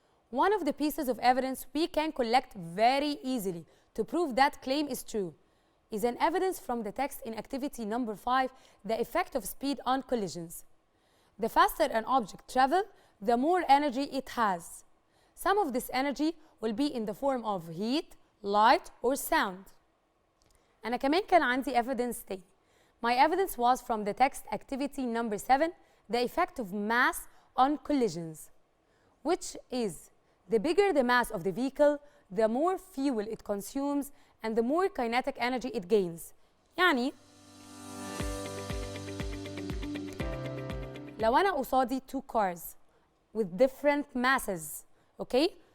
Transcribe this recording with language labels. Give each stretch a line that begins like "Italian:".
English: One of the pieces of evidence we can collect very easily to prove that claim is true is an evidence from the text in activity number 5, the effect of speed on collisions. The faster an object travels, the more energy it has. Some of this energy will be in the form of heat, light, or sound.
Arabic: أنا كمان كان عندي evidence تاني.
English: My evidence was from the text activity number 7, the effect of mass on collisions, which is the bigger the mass of the vehicle, the more fuel it consumes and the more kinetic energy it gains.
Arabic: يعني لو أنا قصادي
English: two cars with different masses, okay?